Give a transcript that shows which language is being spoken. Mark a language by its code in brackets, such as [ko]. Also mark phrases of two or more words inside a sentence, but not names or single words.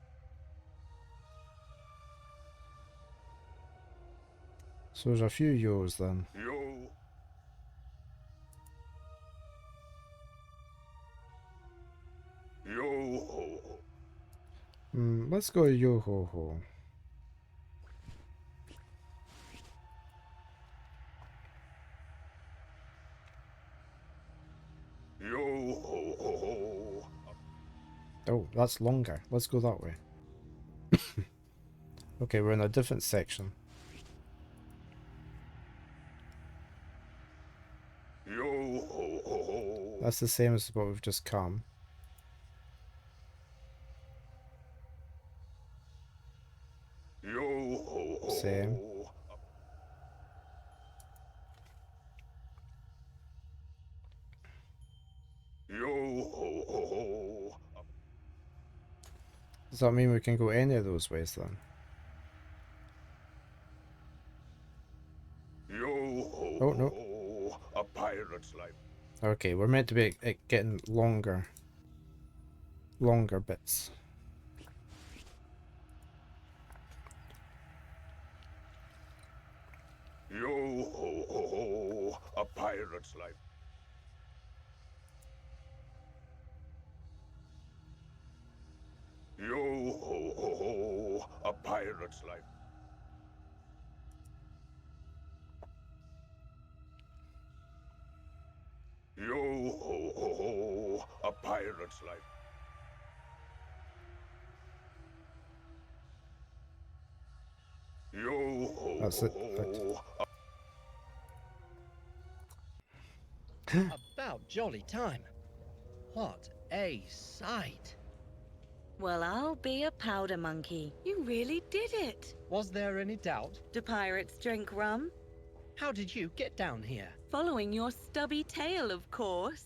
[en] So there's a few yos then. Yo. Yo ho. Let's go yo ho ho. Yo ho ho ho. Oh, that's longer. Let's go that way. Okay, we're in a different section. Yo ho ho ho. That's the same as what we've just come. Yo ho ho. Same. Yo ho ho ho. Does that mean we can go any of those ways then? Yo ho Oh, no. ho. A pirate's life. Okay, we're meant to be getting longer bits. Yo ho ho ho. A pirate's life. Yo ho ho ho. A pirate's life. Yo ho ho ho. A pirate's life. Yo ho That's ho it. ho. About jolly time. What a sight. Well, I'll be a powder monkey. You really did it. Was there any doubt? Do pirates drink rum? How did you get down here? Following your stubby tail, of course.